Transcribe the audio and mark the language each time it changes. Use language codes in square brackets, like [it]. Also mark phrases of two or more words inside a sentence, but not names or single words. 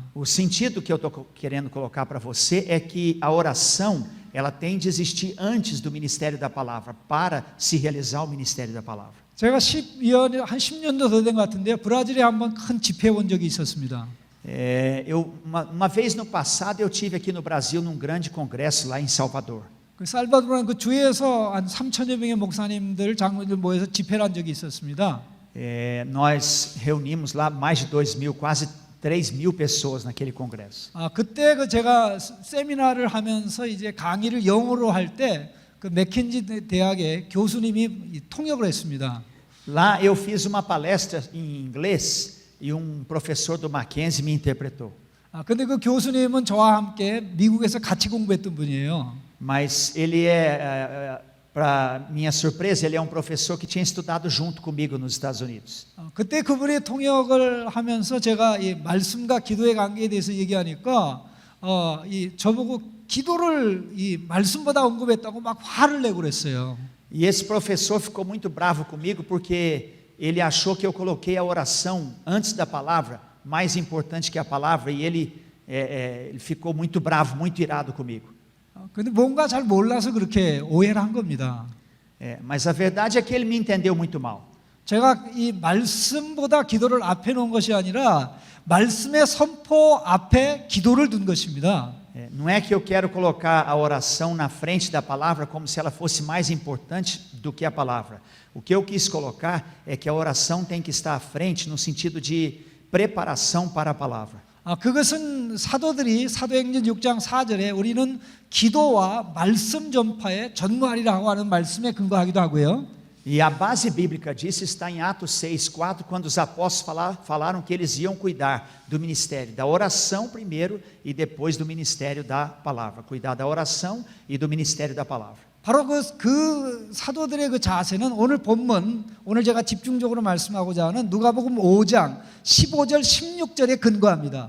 [pt] O sentido que eu estou querendo colocar para você é que a oração ela tem de existir antes do ministério da palavra para se realizar o ministério da palavra. [ko] 제가 한 10년도 더 된 것 같은데요. 브라질에 한번 큰 집회 온 적이 있었습니다. [pt] Uma vez no passado eu tive aqui no Brasil num grande congresso lá em Salvador. [ko] 그 살바도르는 그 주에서 한 3천여 명의 목사님들, 장로들 모여서 집회를 한 적이 있었습니다. [pt] Nós reunimos lá mais de 2.000, quase 3.000 pessoas naquele congresso. [ko] 그때 그 제가 세미나를 하면서 이제 강의를 영어로 할 때 그 맥켄지 대학의 교수님이 통역을 했습니다. [pt] Lá eu fiz uma palestra em inglês e um professor do Mackenzie me interpretou. [ko] 근데 그 교수님은 저와 함께 미국에서 같이 공부했던 분이에요. [pt] Mas ele para minha surpresa, ele é um professor que tinha estudado junto comigo nos Estados Unidos. [ko] 그때 그분이 통역을 하면서 제가 이 말씀과 기도의 관계에 대해서 얘기하니까 이 저보고 기도를 이 말씀보다 언급했다고 막 화를 내고 그랬어요. [pt] E esse professor ficou muito bravo comigo porque ele achou que eu coloquei a oração antes da palavra, mais importante que a palavra, e ele ficou muito bravo, muito irado comigo. [ko] 근데 뭔가 잘 몰라서 그렇게 오해를 한 겁니다. [pt] Mas a verdade é que ele me entendeu muito mal. [ko] 제가 이 말씀보다 기도를 앞에 놓은 것이 아니라 말씀의 선포 앞에 기도를 둔 것입니다. [pt] Não é que eu quero colocar a oração na frente da palavra como se ela fosse mais importante do que a palavra. O que eu quis colocar é que a oração tem que estar à frente no sentido de preparação para a palavra. [ko] 그것은 사도들이 사도행전 6장 4절에 우리는 기도와 말씀 전파에 전무하리라고 하는 말씀에 근거하기도 하고요. [pt] E a base bíblica disso está em Atos 6:4, quando os apóstolos falaram que eles iam cuidar do ministério da oração primeiro e depois do ministério da palavra. Cuidar da oração e do ministério da palavra. [ko] 바로 그 사도들의 그 자세는 오늘 본문, 오늘 제가 집중적으로 말씀하고자 하는 누가복음 5장 15절 16절에 근거합니다.